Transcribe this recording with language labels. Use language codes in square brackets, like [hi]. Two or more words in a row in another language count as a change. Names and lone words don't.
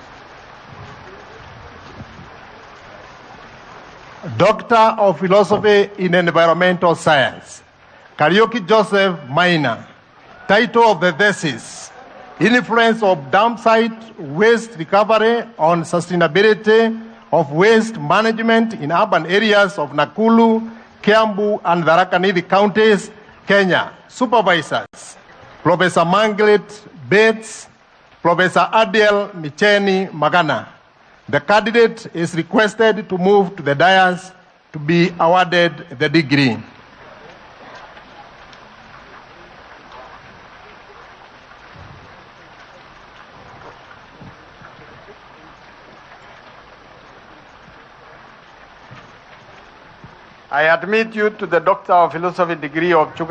[en] Doctor of Philosophy in Environmental Science. Karaoke Joseph Maina. Title of the thesis: Influence of Dam Site Waste Recovery on Sustainability of Waste Management in Urban Areas of Nakuru, Kiambu, and the Raca counties, Kenya. Supervisors: Professor Manglet Bates, Professor Adiel Micheni Magana. The candidate is requested to move to the dais to be awarded the degree. I admit you to the Doctor of Philosophy degree of Chuka